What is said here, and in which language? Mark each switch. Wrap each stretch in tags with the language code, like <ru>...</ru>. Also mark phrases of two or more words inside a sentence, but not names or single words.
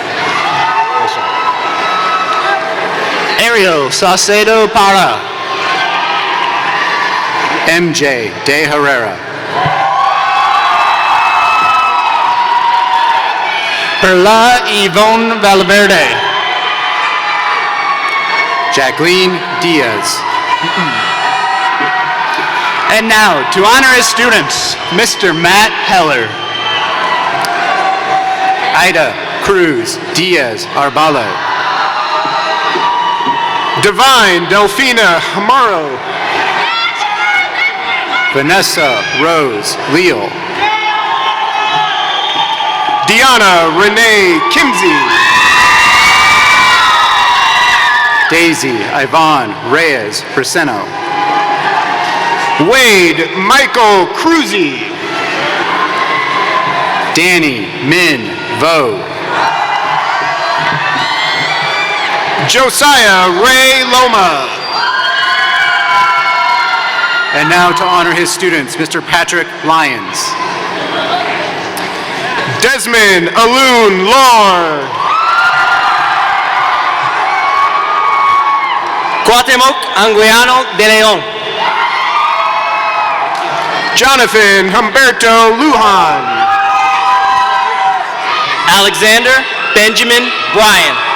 <en>Ariel Saucedo Para. MJ De Herrera. Perla Yvonne Valverde. Jacqueline Diaz. And now, to honor his students, Mr. Matt Heller. Ida Cruz Diaz Arbalo. Divine Delphina Amaro. Vanessa Rose Leal. Diana Renee Kimsey. Daisy Yvonne Reyes Briseno. Wade Michael Cruzy. Danny Min Vo. Josiah Ray Loma. And now to honor his students, Mr. Patrick Lyons. Desmond Alun Lord. Cuauhtemoc Anguiano de Leon. Jonathan Humberto Lujan. Alexander Benjamin Bryan.</en>